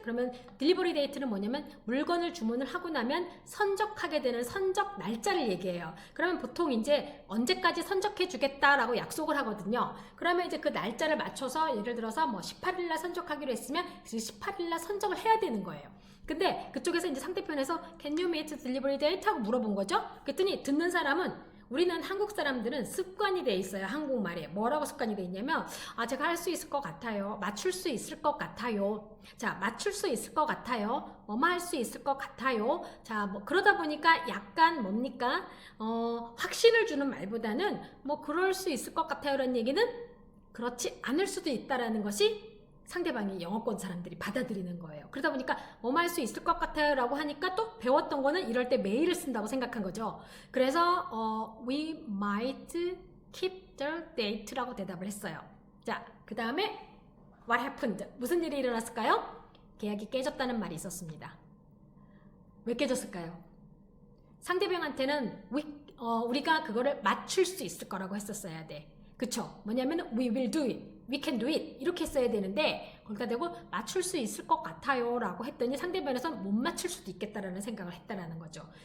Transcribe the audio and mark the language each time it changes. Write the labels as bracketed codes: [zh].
[ko] 그러면 delivery date는 뭐냐면 물건을 주문을 하고 나면 선적하게 되는 선적 날짜를 얘기해요. 그러면 보통 이제 언제까지 선적해 주겠다라고 약속을 하거든요. 그러면 이제 그 날짜를 맞춰서 예를 들어서 뭐 18일 날 선적하기로 했으면 18일 날 선적을 해야 되는 거예요. 근데 그쪽에서 이제 상대편에서 [en] Can you meet delivery date? [ko] 하고 물어본 거죠. 그랬더니 듣는 사람은 우리는 한국 사람들은 습관이 돼 있어요. 한국말에 뭐라고 습관이 돼 있냐면 제가 할 수 있을 것 같아요. 맞출 수 있을 것 같아요. 자, 맞출 수 있을 것 같아요. 뭐뭐 할 수 있을 것 같아요. 자, 뭐 그러다 보니까 약간 뭡니까 확신을 주는 말보다는 뭐 그럴 수 있을 것 같아요 라는 얘기는 그렇지 않을 수도 있다라는 것이 상대방이 영어권 사람들이 받아들이는 거예요. 그러다 보니까 뭐 할 수 있을 것 같아요 라고 하니까 또 배웠던 거는 이럴 때 메일을 쓴다고 생각한 거죠. [en] 그래서 we might keep the date [ko] 라고 대답을 했어요. 자, 그 다음에 [en] what happened? [ko] 무슨 일이 일어났을까요? 계약이 깨졌다는 말이 있었습니다. 왜 깨졌을까요? 상대방한테는 우리가 그거를 맞출 수 있을 거라고 했었어야 돼. 그쵸? 뭐냐면 [en] we will do it, we can do it [ko] 이렇게 써야 되는데 거기다 대고 맞출 수 있을 것 같아요 라고 했더니 상대방에서는 못 맞출 수도 있겠다라는 생각을 했다라는 거죠.